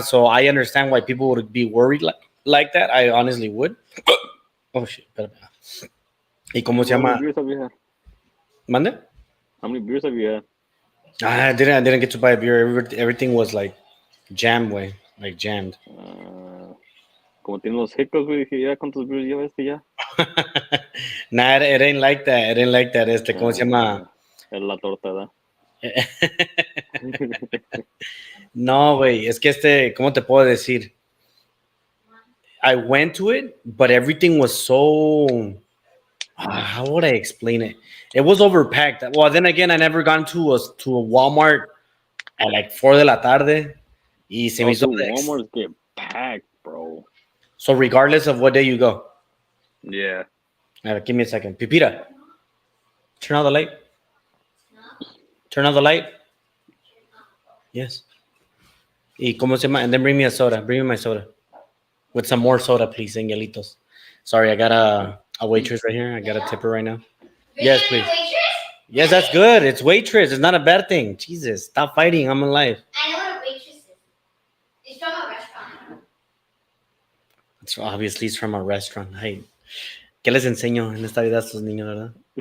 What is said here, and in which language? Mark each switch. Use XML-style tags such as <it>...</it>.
<en>So I understand why people would be worried like that. I honestly would. Oh shit.</en> <es>Espérame. ¿Y cómo se</es> <en>How many</en> <es>llama?</es> <en>beers have you had?</en> <es>¿Mande?</es> <en>How many beers have you had? I didn't get to buy a beer. Everything was like jammed way, like jammed.</en> <es>Como tiene los hiccups, güey, dije, ya, ¿cuántos beers lleva este ya?</es> <en>Nah, it ain't like that. It ain't like that.</en> <es>¿Cómo se llama? Es la torta, ¿verdad? No, güey, es que ¿cómo te puedo decir?</es> <en>I went to it, but everything was so. How would I explain it? It was overpacked. Well, then again, I never gone to a Walmart at like</en> <es>4 de la tarde. Y se me hizo</es> <en>Walmarts get packed, bro. So regardless of what day you go. Yeah. Give me a second. Pipita, turn on the light. Turn on the light. Yes.</en> <es>Y cómo se llama?</es> <en>And then bring me a soda. Bring me my soda. With some more soda, please, Angelitos. Sorry, I got a waitress right here. I got a tipper right now. Yes, please. Yes, that's good. It's waitress. It's not a bad thing. Jesus, stop fighting. I'm alive. I know what a waitress is. It's from a restaurant. It's obviously it's from a restaurant.</en> <es>Hey, ¿qué les enseño en esta vida a estos niños, verdad?</es>